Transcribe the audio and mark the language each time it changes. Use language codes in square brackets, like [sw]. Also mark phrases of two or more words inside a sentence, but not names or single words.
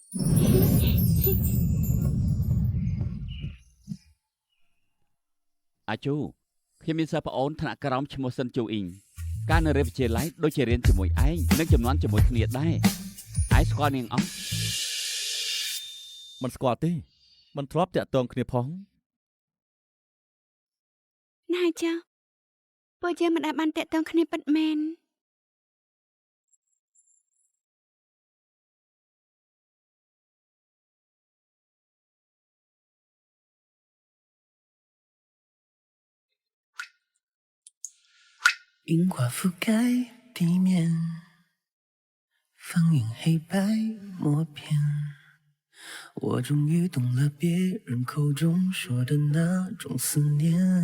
[km] អាជូខ្ញុំមានសិស្សប្អូនថ្នាក់ក្រោមឈ្មោះសិនជូអ៊ីងកាលនៅរៀនវិទ្យាល័យដូចជារៀនជាមួយឯងនិងចំនួនជាមួយគ្នាដែរឯងស្គាល់នាងអត់ មិនស្គាល់ទេមិនធ្លាប់តាក់ទងគ្នាផង ណាចាពួកយើងមិនដែលបានតាក់ទងគ្នាពិតមែន [zh] 樱花覆盖地面，放映黑白默片， 我终于懂了别人口中说的那种思念。